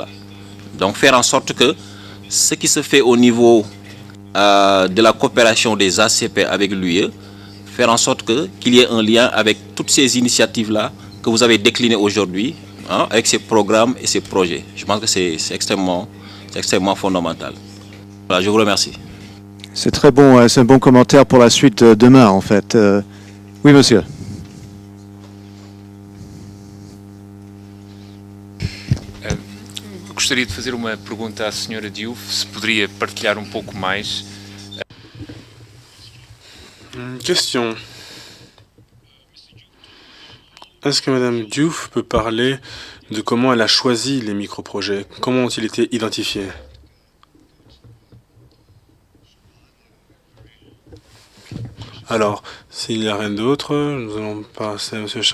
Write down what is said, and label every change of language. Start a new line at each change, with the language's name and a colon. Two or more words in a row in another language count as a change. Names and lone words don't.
French: Donc faire en sorte que ce qui se fait au niveau de la coopération des ACP avec l'UE, faire en sorte qu'il y ait un lien avec toutes ces initiatives-là que vous avez déclinées aujourd'hui, avec ces programmes et ces projets. Je pense que c'est extrêmement fondamental. Voilà, je vous remercie. C'est très bon, c'est un bon commentaire pour la suite demain en fait. Oui, monsieur.
Portuguese: Gostaria de fazer uma pergunta à senhora Diouf, se poderia partilhar pouco mais.
French: Question. Est-ce que Madame Diouf peut parler de comment elle a choisi les micro-projets? Comment ont-ils été identifiés? Alors, s'il n'y a rien d'autre, nous allons passer à M.